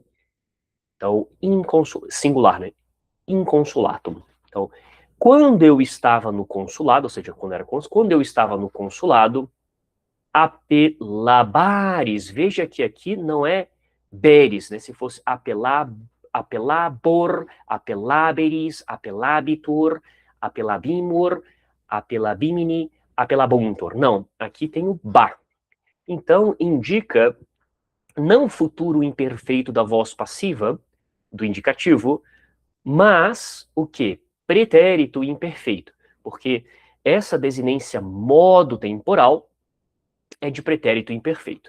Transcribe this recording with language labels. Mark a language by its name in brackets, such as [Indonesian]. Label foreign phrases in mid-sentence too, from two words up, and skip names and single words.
[Portuguese] Então, singular, né? Inconsulatum. Então, quando eu estava no consulado, ou seja, quando eu estava no consulado, apelabares, veja que aqui não é beres, né? [Latin] Se fosse apelabor, apelaberis, apelabitur, apelabimur, apelabimini, apelabuntur. [Portuguese] Não, aqui tem o ba. Então, indica não futuro imperfeito da voz passiva, do indicativo, mas o quê? Pretérito imperfeito. Porque essa desinência modo temporal é de pretérito imperfeito.